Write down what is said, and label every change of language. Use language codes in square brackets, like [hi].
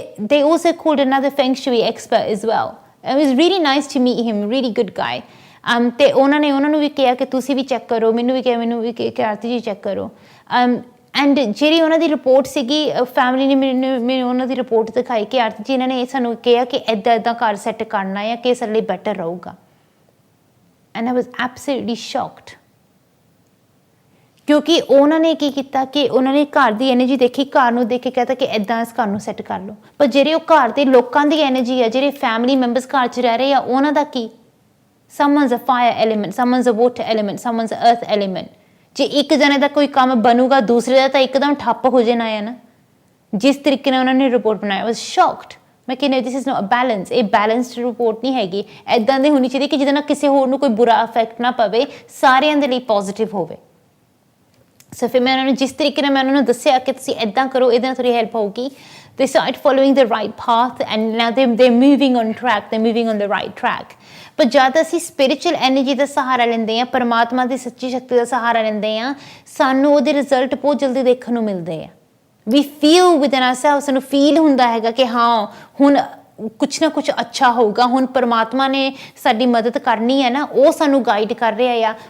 [en] They also called another feng shui expert as well. It was really nice to meet him, really good guy. [pa] ਤੇ ਉਹਨਾਂ ਨੂੰ ਵੀ ਕਿਹਾ ਕਿ ਤੁਸੀਂ ਵੀ check ਕਰੋ, ਮੈਨੂੰ ਵੀ ਕਿ ਆਰਤੀ ਜੀ ਚੈੱਕ ਕਰੋ। ਐਂਡ ਜਿਹੜੀ ਉਹਨਾਂ ਦੀ ਰਿਪੋਰਟ ਸੀਗੀ, ਫੈਮਿਲੀ ਨੇ ਮੈਨੂੰ ਉਹਨਾਂ ਦੀ ਰਿਪੋਰਟ ਦਿਖਾਈ ਕਿ ਆਰਤੀ ਜੀ ਇਹਨਾਂ ਨੇ ਸਾਨੂੰ ਕਿਹਾ ਕਿ ਇੱਦਾਂ ਘਰ ਸੈੱਟ ਕਰਨਾ ਹੈ ਕਿ ਸਾਡੇ ਲਈ ਬੈਟਰ ਰਹੂਗਾ। [en] and I was absolutely shocked, [pa] ਕਿਉਂਕਿ ਉਹਨਾਂ ਨੇ ਕੀ ਕੀਤਾ ਕਿ ਉਹਨਾਂ ਨੇ ਘਰ ਦੀ ਐਨਰਜੀ ਦੇਖੀ, ਘਰ ਨੂੰ ਦੇਖ ਕੇ ਕਹਿਤਾ ਕਿ ਇੱਦਾਂ ਇਸ ਘਰ ਨੂੰ ਸੈੱਟ ਕਰ ਲਓ। ਪਰ ਜਿਹੜੇ ਉਹ ਘਰ ਦੇ ਲੋਕਾਂ ਦੀ ਐਨਰਜੀ ਆ, ਜਿਹੜੇ ਫੈਮਿਲੀ ਮੈਂਬਰਸ ਘਰ 'ਚ ਰਹਿ ਰਹੇ ਆ, ਉਹਨਾਂ ਦਾ ਕੀ? [en] someone's a fire element, someone's a water element, someone's a earth element. [pa] ਜੇ ਇੱਕ ਜਣੇ ਦਾ ਕੋਈ ਕੰਮ ਬਣੂਗਾ, ਦੂਸਰੇ ਦਾ ਤਾਂ ਇੱਕਦਮ ਠੱਪ ਹੋ ਜਾਣਾ ਹੈ ਨਾ। ਜਿਸ ਤਰੀਕੇ ਨਾਲ ਉਹਨਾਂ ਨੇ ਰਿਪੋਰਟ ਬਣਾਇਆ, ਵਾਜ਼ ਸ਼ੌਕਡ। ਮੈਂ ਕਹਿੰਦੀ [en] This is not a balance. [pa] ਇਹ ਬੈਲੈਂਸਡ ਰਿਪੋਰਟ ਨਹੀਂ ਹੈਗੀ। ਇੱਦਾਂ ਦੀ ਹੋਣੀ ਚਾਹੀਦੀ ਕਿ ਜਿਹਦੇ ਨਾਲ ਕਿਸੇ ਹੋਰ ਨੂੰ ਕੋਈ ਬੁਰਾ ਇਫੈਕਟ ਨਾ ਪਵੇ, ਸਾਰਿਆਂ ਦੇ ਲਈ ਪੋਜ਼ੀਟਿਵ ਹੋਵੇ। ਸੋ ਫਿਰ ਮੈਂ ਉਹਨਾਂ ਨੂੰ ਜਿਸ ਤਰੀਕੇ ਨਾਲ ਮੈਂ ਉਹਨਾਂ ਨੂੰ ਦੱਸਿਆ ਕਿ ਤੁਸੀਂ ਇੱਦਾਂ ਕਰੋ, ਇਹਦੇ ਨਾਲ ਥੋੜ੍ਹੀ ਹੈਲਪ ਹੋਊਗੀ। [en] They started following the right path and now they're moving on track, they're moving on the right track. [pa] ਪਰ ਜਦ ਅਸੀਂ ਸਪਿਰਿਚੁਅਲ ਐਨਰਜੀ ਦਾ ਸਹਾਰਾ ਲੈਂਦੇ ਹਾਂ, ਪਰਮਾਤਮਾ ਦੀ ਸੱਚੀ ਸ਼ਕਤੀ ਦਾ ਸਹਾਰਾ ਲੈਂਦੇ ਹਾਂ, ਸਾਨੂੰ ਉਹਦੇ ਰਿਜ਼ਲਟ ਬਹੁਤ ਜਲਦੀ ਦੇਖਣ ਨੂੰ ਮਿਲਦੇ ਆ। [en] We feel within ourselves, [pa] ਸਾਨੂੰ ਫੀਲ ਹੁੰਦਾ ਹੈਗਾ ਕਿ ਹਾਂ ਹੁਣ ਕੁਛ ਨਾ ਕੁਛ ਅੱਛਾ ਹੋਊਗਾ। ਹੁਣ ਪਰਮਾਤਮਾ ਨੇ ਸਾਡੀ ਮਦਦ ਕਰਨੀ ਹੈ ਨਾ, ਉਹ ਸਾਨੂੰ ਗਾਈਡ ਕਰ ਰਿਹਾ ਆ।